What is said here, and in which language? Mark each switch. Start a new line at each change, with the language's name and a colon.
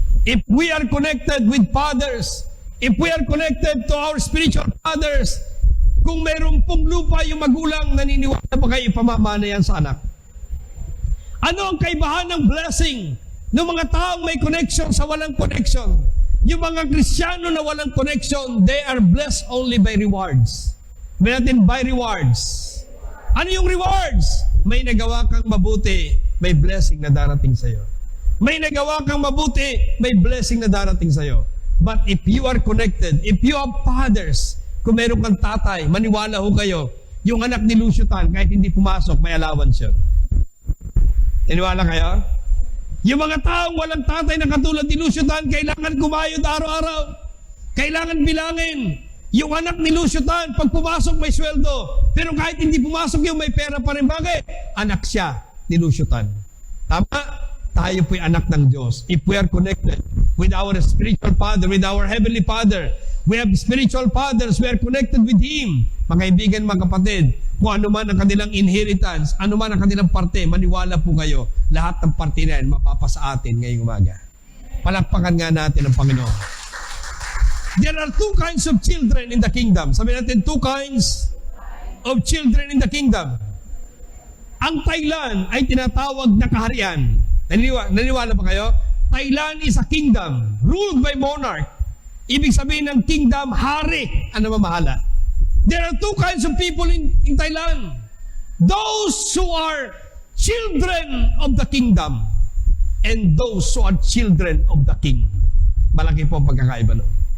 English: If we are connected with fathers, if we are connected to our spiritual fathers,
Filipino: kung mayroon pong lupa yung magulang, naniniwala ba kayo ipamamana yan sa anak? Ano ang kaibahan ng blessing ng mga taong may connection sa walang connection? Yung mga Kristiyano na walang connection,
English: they are blessed only by rewards.
Filipino: May natin by rewards. Ano yung rewards? May nagawa kang mabuti, may blessing na darating sa'yo. May nagawa kang mabuti, may blessing na darating sa'yo.
English: But if you are connected, if you have fathers,
Filipino: kung meron kang tatay, maniwala ho kayo, yung anak ni Lucio Tan, kahit hindi pumasok, may allowance yun. Naniwala kayo? Yung mga taong walang tatay na katulad ni Lucio Tan, kailangan kumayod araw-araw. Kailangan bilangin. Yung anak ni Lucio Tan, pag pumasok may sweldo. Pero kahit hindi pumasok yung may pera pa rin. Bakit? Anak siya ni Lucio Tan. Tama? Tayo po'y anak ng Diyos.
English: If we are connected with our spiritual Father, with our Heavenly Father, we have spiritual fathers, we are connected with Him.
Filipino: Mga kaibigan, mga kapatid, kung ano man ang kanilang inheritance, ano man ang kanilang parte, maniwala po kayo, lahat ng parte na yan mapapasa atin ngayong umaga. Palakpakan nga natin ang Panginoon.
English: There are two kinds of children in the kingdom.
Filipino: Sabi natin,
English: two kinds of children in the kingdom.
Filipino: Ang Thailand ay tinatawag na kaharian. Naniwala ba kayo?
English: Thailand is a kingdom ruled by monarch.
Filipino: Ibig sabihin ng kingdom, hari ang namamahala.
English: There are two kinds of people in Thailand. Those who are children of the kingdom and those who are children of the king.
Filipino: Malaki po ang pagkakaiba nun.